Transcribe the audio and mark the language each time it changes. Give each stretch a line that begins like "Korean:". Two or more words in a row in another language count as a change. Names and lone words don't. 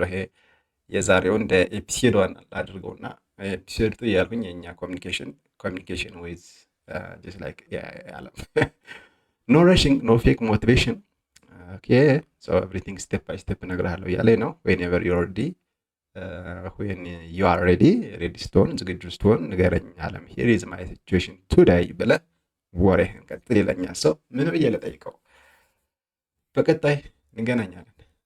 Amharic: ይሄ የዛሬውን እንደ
English: episode one አድርገውና episode two
Amharic: እያልኩኝ የኛ
English: communication with just like Alem no rushing no fake motivation okay so everything step by step
Amharic: እነግርሃለሁ እያለኝ ነው።
English: whenever you ready when you are ready
Amharic: ስትሆን ዝግጁ ስትሆን ንገረኝ አለም
English: here is my situation today
Amharic: ብለህ ወሬህን ቀጥል ይለኛል። ሰው ምን ብዬ ልጠይቀው? በቀጣይ እንገናኛለን።